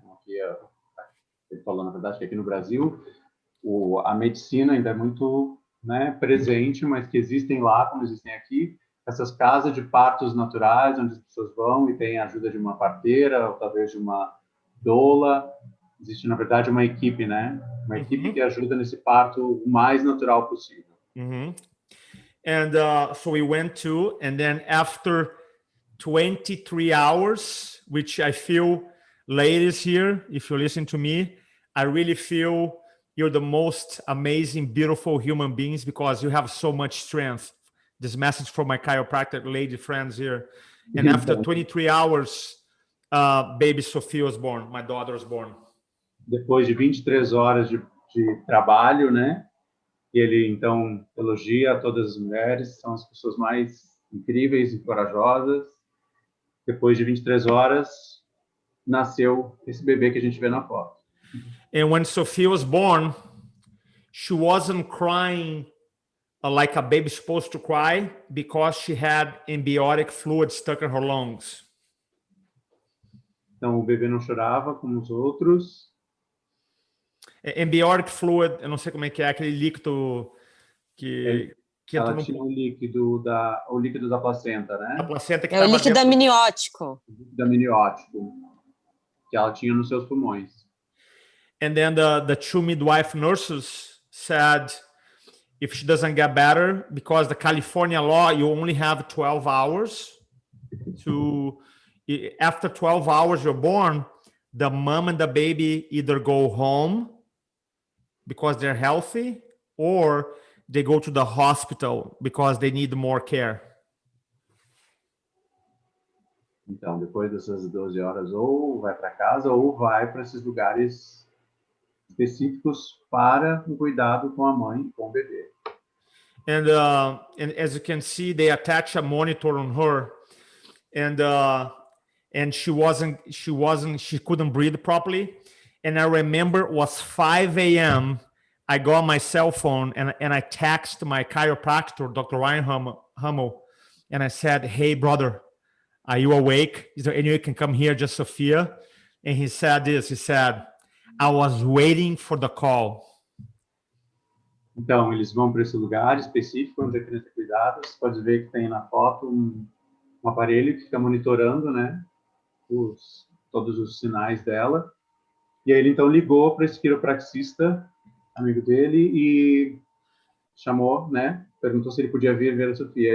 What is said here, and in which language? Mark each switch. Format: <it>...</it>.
<pt>Como aqui, ele falou, na verdade, que aqui no Brasil, a medicina ainda é muito, né, presente, mas que existem lá, como existem aqui, essas casas de partos naturais, onde as pessoas vão e têm a ajuda de uma parteira, ou talvez de uma doula. Existe, na verdade, uma equipe, né? Uma equipe que ajuda nesse parto o mais natural possível.</pt> <en>And so we went to, and then after 23 hours, which I feel, ladies here, if you listen to me, I really feel you're the most amazing, beautiful human beings because you have so much strength. This message from my chiropractic lady friends here. And after 23 hours, baby Sophia was born. My daughter was born.</en> <pt>Depois de 23 horas de trabalho, né? E ele, então, elogia todas as mulheres, são as pessoas mais incríveis e corajosas. Depois de 23 horas, nasceu esse bebê que a gente vê na foto.</pt> <en>And when Sophia was born, she wasn't crying like a baby's supposed to cry because she had amniotic fluid stuck in her lungs.</en> <pt>Então, o bebê não chorava como os outros. Amniotic fluid, eu não sei como é que é, aquele líquido que ela tinha o líquido da placenta, né? A placenta que é o líquido amniótico. O líquido amniótico que ela tinha nos seus pulmões.</pt> <en>And then the two midwife nurses said, if she doesn't get better, because the California law, you only have 12 hours to, after 12 hours you're born, the mom and the baby either go home because they're healthy, or they go to the hospital because they need more care.</en> <pt>Então, depois dessas 12 horas, ou vai para casa, ou vai para esses lugares específicos para um cuidado com a mãe e com o bebê.</pt> <en>And as you can see, they attach a monitor on her, and she couldn't breathe properly. And I remember it was 5 a.m. I got my cell phone and I texted my chiropractor, Dr. Ryan Hummel, and I said, hey, brother, are you awake? Is there any way you can come here, just Sophia? And he said this, he said, I was waiting for the call.</en> <pt>Então, eles vão para esse lugar específico onde a criança é cuidada. Você pode ver que tem na foto um aparelho que fica monitorando, né, todos os sinais dela. E aí ele, então, ligou para esse quiropraxista, amigo dele, e chamou, né, perguntou se ele podia vir ver a Sofia.</pt>